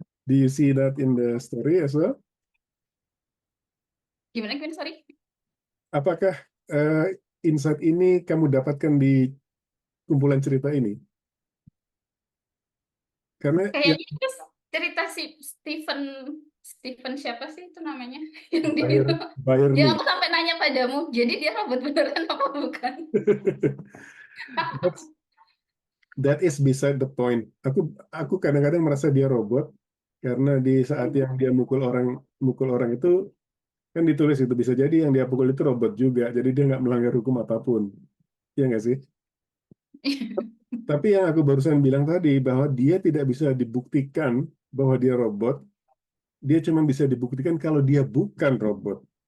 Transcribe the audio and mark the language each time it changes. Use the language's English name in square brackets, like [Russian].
[English] Do you see that in the story as well? [Indonesian] Gimana gimana sorry? Apakah insight ini kamu dapatkan di kumpulan cerita ini? Karena ya Kayaknya itu cerita si Stephen Stephen siapa sih itu namanya yang di itu. Byerly. Yang aku sampai nanya padamu, jadi dia robot beneran apa bukan? [English] That's- That is beside the point. [Indonesian] Aku kadang-kadang merasa dia robot karena di saat yang dia mukul orang itu kan ditulis itu bisa jadi yang dia pukul itu robot juga. Jadi dia nggak melanggar hukum apapun. Iya nggak sih? Tapi yang aku barusan bilang tadi bahwa dia tidak bisa dibuktikan bahwa dia robot, dia cuma bisa dibuktikan kalau dia bukan robot.